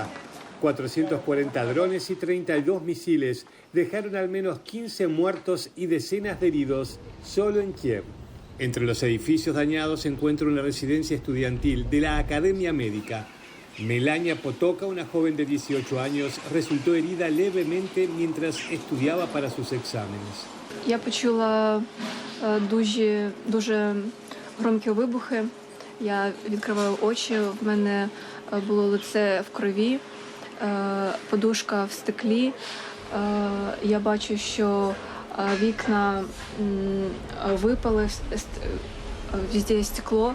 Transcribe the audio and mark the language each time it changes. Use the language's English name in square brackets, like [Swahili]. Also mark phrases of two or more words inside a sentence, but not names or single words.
[Spanish] 440 drones y 32 misiles dejaron al menos 15 muertos y decenas de heridos solo en Kiev. Entre los edificios dañados se encuentra una residencia estudiantil de la Academia Médica. Melania Potoka, una joven de 18 años, resultó herida levemente mientras estudiaba para sus exámenes. [Ukrainian] Я почула дуже громкі вибухи. Я відкриваю очі, в мене було лице в крові, подушка в стеклі. Я бачу, що вікна випали, везде є стекло.